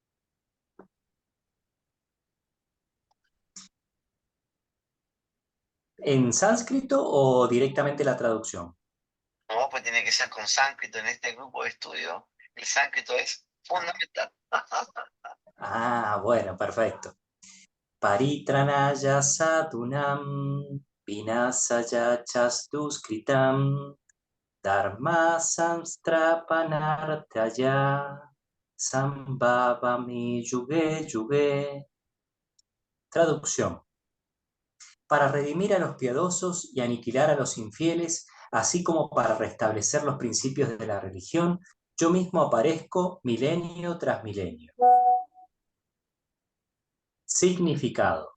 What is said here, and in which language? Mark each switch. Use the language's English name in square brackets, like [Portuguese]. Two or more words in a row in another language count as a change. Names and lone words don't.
[Spanish] ¿En sánscrito o directamente la traducción? No, pues tiene que ser con sánscrito. En este grupo de estudio, el sánscrito es fundamental. Ah, bueno, perfecto. [Sanskrit] Paritranaya sadunam vinasaya chastuskritam dharma samstrapanartaya sambhavami yuge yuge. [Spanish] Traducción. Para redimir a los piadosos y aniquilar a los infieles, así como para restablecer los principios de la religión, yo mismo aparezco milenio tras milenio. Significado.